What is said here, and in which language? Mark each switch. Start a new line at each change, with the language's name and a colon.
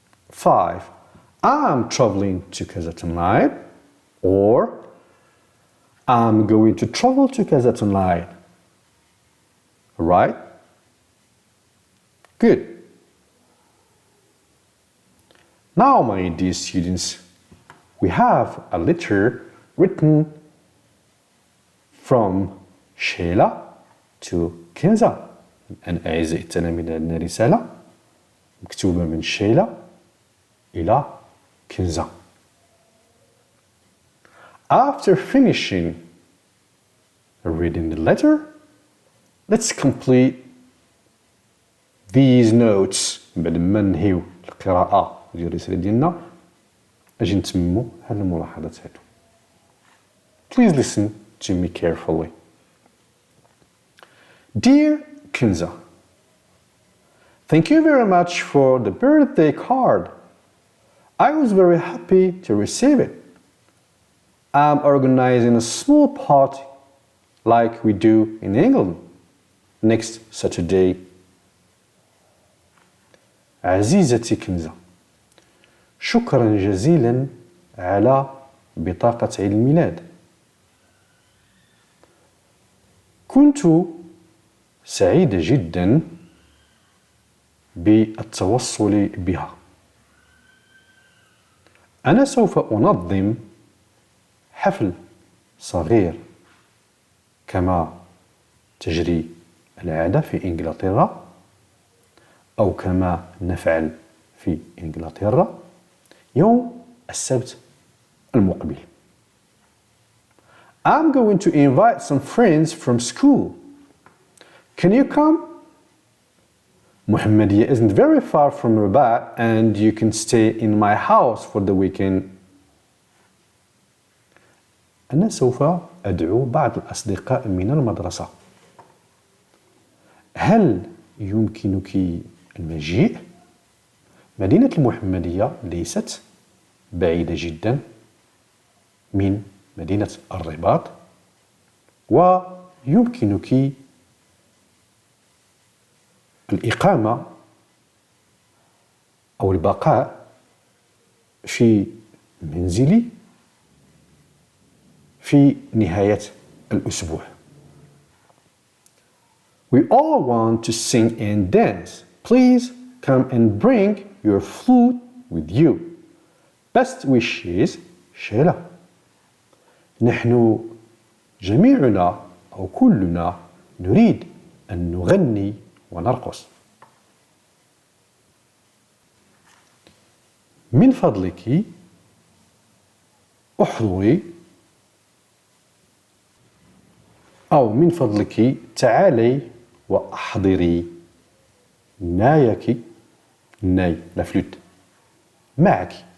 English: 5. I'm traveling to Casa tonight or I'm going to travel to Casa tonight. Right? Good. Now, my dear students, we have a letter written from Sheila to Kenza.
Arabic: أنا أعزائي التلاميذ عندنا رسالة مكتوبة من شيلا إلى كنزة.
English: After finishing reading the letter, let's complete these notes.
Arabic: بعد ما ننهيو القراءة ديال الرسالة ديالنا أجي نتممو هاد الملاحظات هادو.
English: Please listen to me carefully. Dear Kinza, thank you very much for the birthday card. I was very happy to receive it. I'm organizing a small party like we do in England next Saturday.
Arabic: عزيزتي كنزة، شكرا جزيلا على بطاقة عيد الميلاد. كنت سعيدة جدا بالتوصل بها. أنا سوف أنظم حفل صغير كما تجري العادة في إنجلترا أو كما نفعل في إنجلترا يوم السبت المقبل.
English: I'm going to invite some friends from school. Can you come? Muhammadiyya isn't very far from Rabat and you can stay in my house for the weekend.
Arabic: أنا سوف أدعو بعض الأصدقاء من المدرسة. هل يمكنك المجيء. مدينة المحمدية ليست بعيدة جدا من مدينة الرباط، ويمكنك الإقامة أو البقاء في منزلي في نهاية الأسبوع.
English: We all want to sing and dance. Please come and bring your flute with you. Best wishes, Sheila.
Arabic: نحن جميعنا أو كلنا نريد أن نغني ونرقص. من فضلك احضري، أو من فضلك تعالي وأحضري نايك، ناي لا فلوت، معك.